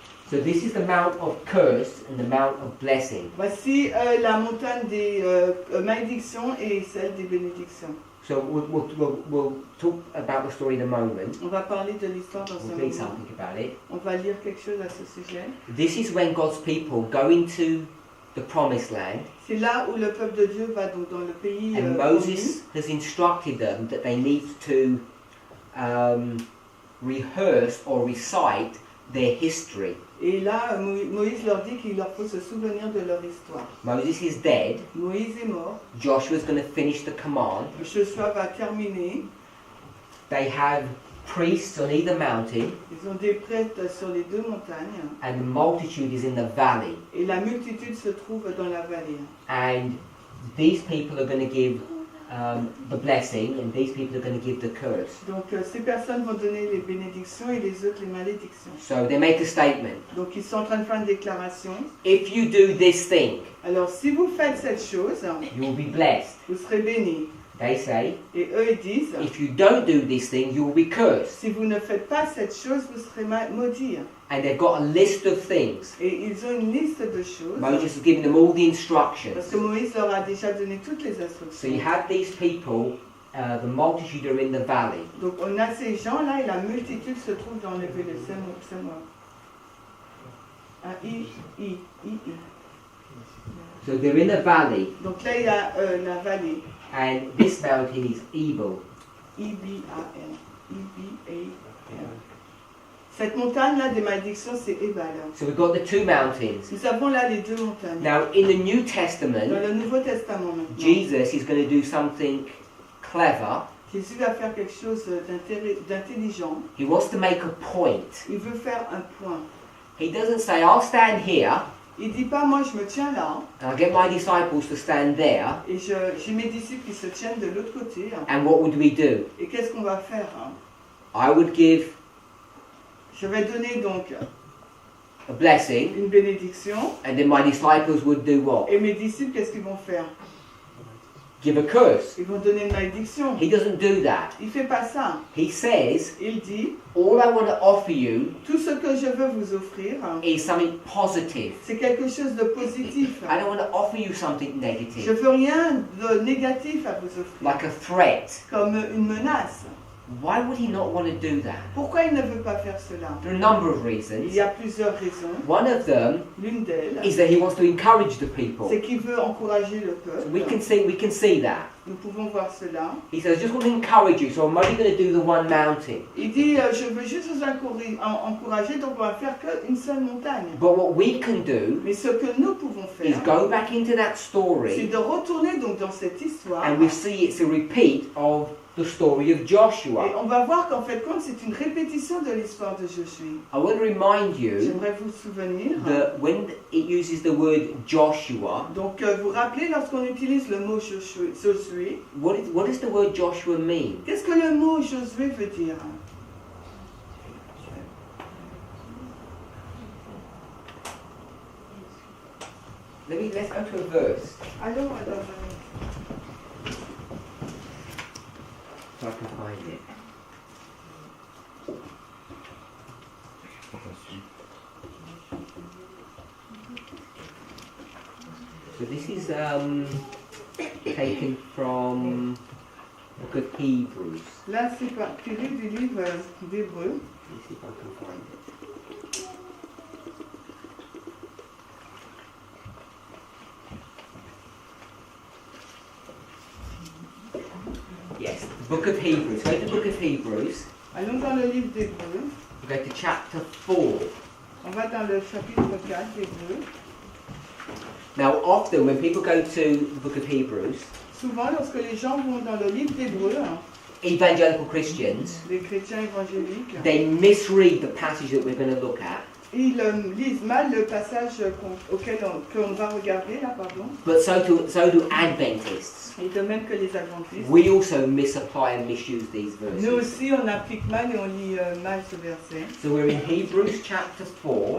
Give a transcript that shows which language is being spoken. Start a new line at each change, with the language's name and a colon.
English: So this is the mount of curse and the mount of blessing.
French: Voici la montagne des malédictions et celle des bénédictions.
English: So we'll talk about the story in a moment.
French: On va parler de l'histoire dans
English: We'll
French: un
English: read
French: something about it.
English: On va lire quelque chose à ce sujet.
French: This is when God's people go into the promised land,
English: C'est là où le peuple de Dieu va donc dans le pays
French: and
English: promis.
French: Moses has instructed them that they need to rehearse or recite their history.
English: Et là, Moïse leur dit qu'il leur faut se souvenir de leur histoire.
French: Moses is dead.
English: Moïse est mort.
French: Joshua's going to finish the command.
English: Joshua va terminer.
French: They have priests on either mountain,
English: Ils ont des prêtres sur les deux montagnes.
French: and the multitude is in the valley.
English: Et la multitude se trouve dans la vallée.
French: And these people are going to give the blessing, and these people are going to give the curse.
English: Donc ces personnes vont donner les bénédictions et les autres les malédictions.
French: So they make a statement.
English: Donc ils sont en train de faire une déclaration.
French: If you do this thing,
English: Alors si vous faites cette chose,
French: you will be blessed.
English: vous serez bénis.
French: They say,
English: Et eux ils disent,
French: if you don't do this thing, you will be cursed.
English: si vous ne faites pas cette chose, vous serez maudits.
French: And they've got a list of things.
English: Et ils ont une liste de choses.
French: Moses has given them all the
English: Parce
French: instructions.
English: que Moïse leur a déjà donné toutes les
French: So
English: instructions.
French: you have these people, the multitude are in the valley.
English: Donc on a ces gens-là et la multitude se trouve dans le vallée.
French: C'est moi. I.
English: So they're in the valley,
French: Donc là il y a la vallée.
English: and this mountain is evil. I-B-A-N. I-B-A-N.
French: Cette montagne-là des malédictions, c'est Ebal.
English: So we've got the two mountains.
French: Nous avons là les deux montagnes.
English: Now in the New
French: Dans
English: Testament,
French: le Nouveau Testament maintenant,
English: Jesus is going to do something clever.
French: Jésus va faire quelque chose d'intelligent.
English: He wants to make a point.
French: Il veut faire un point.
English: He doesn't say, I'll stand here,
French: Il dit pas, moi je me tiens là,
English: and I'll get my disciples to stand there,
French: et j'ai mes disciples qui se tiennent de l'autre côté.
English: and what would we do?
French: Et qu'est-ce qu'on va faire?
English: I would give
French: Je vais donner donc
English: a blessing,
French: une bénédiction,
English: and then my disciples would do what?
French: et mes disciples, qu'est-ce qu'ils vont faire?
English: Give a curse.
French: Ils vont donner une malédiction.
English: He doesn't do that.
French: Il fait pas ça.
English: He says,
French: Il dit,
English: all I want to offer you
French: tout ce que je veux vous offrir,
English: is something positive.
French: c'est quelque chose de positif.
English: I don't want to offer you something
French: Je
English: negative,
French: veux rien de négatif à vous offrir,
English: like a threat.
French: comme une menace.
English: Why would he not want to do that?
French: Pourquoi il ne veut pas faire cela?
English: There are a number of
French: Il
English: reasons.
French: y a plusieurs raisons.
English: One of them
French: L'une d'elles,
English: is that he wants to encourage the people.
French: c'est qu'il veut encourager le
English: So we
French: peuple.
English: can see that.
French: Nous pouvons voir cela.
English: He says, I just want to encourage you, so I'm only going to do the one mountain.
French: Il dit, je veux juste vous encourager, donc on va faire qu'une seule montagne.
English: But what we can do
French: Mais ce que nous pouvons
English: is
French: faire,
English: go back into that
French: c'est
English: story,
French: de retourner donc dans cette histoire.
English: and we see it's a repeat of the story of
French: Et
English: Joshua.
French: on va voir qu'en fait, compte, c'est une répétition de l'histoire de Josué.
English: I want to remind you
French: J'aimerais vous souvenir.
English: that when it uses the word Joshua,
French: Donc, vous rappelez lorsqu'on utilise le mot Josué,
English: what does the word Joshua mean?
French: qu'est-ce que le mot Josué veut dire?
English: Let's go to a verse
French: Alors,
English: so I can find it. So this is taken from the book of Hebrews.
French: là, c'est tiré du livre d'Hébreux.
English: Let me see if I can find it. Yes, the Book of Hebrews. Go to the Book of Hebrews.
French: Allons dans le livre d'Hébreux.
English: We go to chapter 4.
French: On va dans le chapitre 4 d'Hébreux.
English: Now, often when people go to the Book of Hebrews,
French: Souvent, lorsque les gens vont dans le livre d'Hébreux,
English: evangelical Christians,
French: les chrétiens évangéliques,
English: they misread the passage that we're going to look at.
French: ils lisent mal le passage auquel qu'on va regarder là, pardon.
English: But so do Adventists.
French: Et de même que les adventistes.
English: We also misapply and misuse these
French: Nous
English: verses.
French: aussi, on applique mal et on lit mal ce verset.
English: So we're in Hebrews chapter 4.